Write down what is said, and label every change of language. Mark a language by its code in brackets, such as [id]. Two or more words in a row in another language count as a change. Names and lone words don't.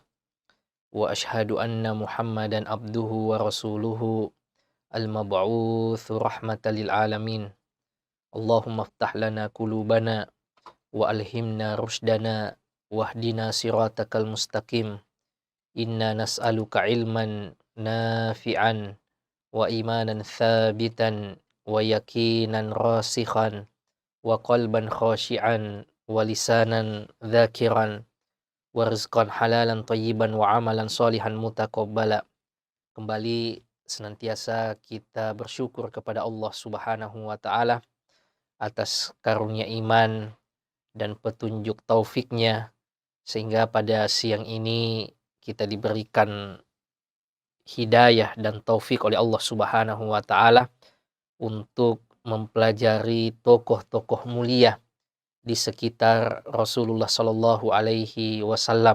[ar] وأشهد أن محمدا عبده ورسوله المبعوث رحمة للعالمين. اللهم افتح لنا قلوبنا وألهمنا رشدنا واهدنا صراطك المستقيم. إنا نسألك علما نافعا وإيمانا ثابتا ويقينا راسخا وقلبا خاشعا ولسانا ذاكرا ورزقا حلالا طيبا وعملا صالحا متقبلا. [id] Kembali senantiasa kita bersyukur kepada Allah [ar] سبحانه وتعالى [id] atas karunia iman dan petunjuk taufiknya, sehingga pada siang ini kita diberikan hidayah dan taufik oleh Allah [ar] سبحانه وتعالى [id] untuk mempelajari tokoh-tokoh mulia di sekitar Rasulullah [ar] صلى الله عليه وسلم.